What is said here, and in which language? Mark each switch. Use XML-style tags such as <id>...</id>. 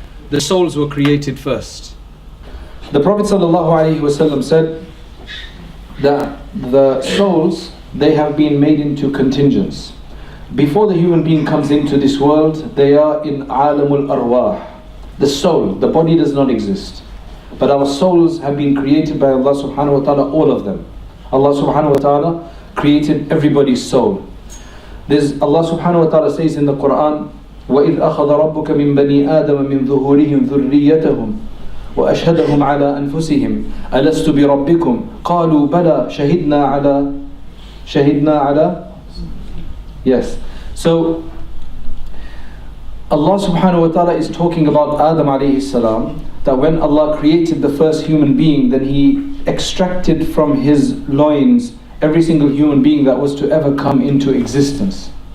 <en>The souls were created first. The Prophet ﷺ said that the souls, they have been made into contingents. Before the human being comes into this world, they are in alamul arwah. The soul, the body does not exist. But our souls have been created by Allah subhanahu wa ta'ala, all of them. Allah subhanahu wa ta'ala created everybody's soul. There's Allah subhanahu wa ta'ala says in the Quran,</en> <ar>وَإِذْ أَخَذَ رَبُّكَ مِنْ بَنِي آدَمَ مِنْ ظُهُورِهِمْ ذُرِّيَّتَهُمْ وَأَشْهَدَهُمْ عَلَىٰ أَنفُسِهِمْ أَلَسْتُ بِرَبِّكُمْ قَالُوا بَلَى شَهِدْنَا عَلَى</ar> <en>Yes. So Allah subhanahu wa ta'ala is talking about Adam alayhi salam, that when Allah created the first human being, then He extracted from his loins every single human being that was to ever come into existence.</en>